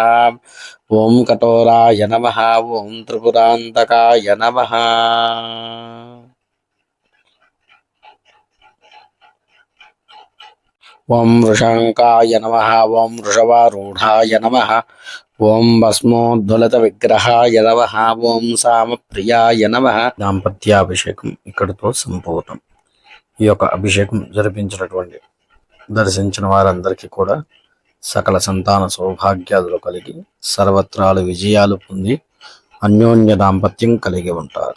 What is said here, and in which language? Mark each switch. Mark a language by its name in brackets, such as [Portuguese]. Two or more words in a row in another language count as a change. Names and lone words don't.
[Sanskrit] ॐ कठोराय नमः। ॐ त्रिपुरान्तकाय नमः। ॐ वृषङ्काय नमः। ॐ वृषभारूढाय नमः। ॐ भस्मोद्धुलितविగ్రహాయ నమః. ఓం సామప్రియాయ నమః. [Telugu] దాంపత్యాభిషేకం ఇక్కడితో సంపూర్ణం. ఈ యొక్క అభిషేకం జరిపించినటువంటి దర్శించిన వారందరికీ కూడా సకల సంతాన సౌభాగ్యాలు కలిగి సర్వత్రాలు విజయాలు పొంది అన్యోన్య దాంపత్యం కలిగి ఉంటారు.